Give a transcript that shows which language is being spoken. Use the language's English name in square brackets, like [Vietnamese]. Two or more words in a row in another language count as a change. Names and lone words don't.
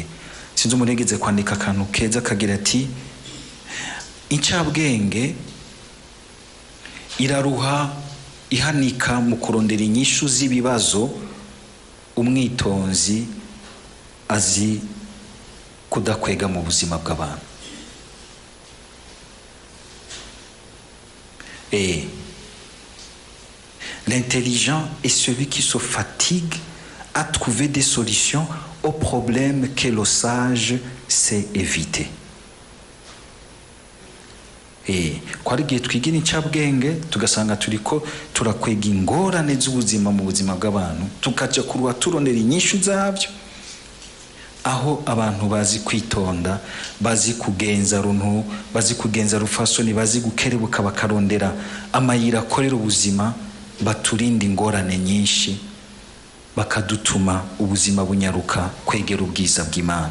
[Rundi] Sinzi umurengeze kwandika akantu keza kagira ati incabwenge iraruha ihanika mu kurondera inyishu z'ibibazo, umwitonzi azi kudakwega mu buzima bw'abantu. [French] L'intelligent est celui qui se fatigue à trouver des solutions aux problèmes que le sage sait éviter. [Rundi] Kwari igihe twigira incabwenge tugasanga turiko turakwega ingorane z'ubuzima mu buzima bw'abantu, tukaja kuruha turondera inyishu zabyo, aho abantu bazi kwitonda, bazi kugenza runtu, bazi kugenza rufasoni, bazi gukerebuka bakarondera amayira akorera ubuzima, baturinda ingorane nyinshi, bakadutuma ubuzima bunyaruka kwegera ubwiza bw'Imana.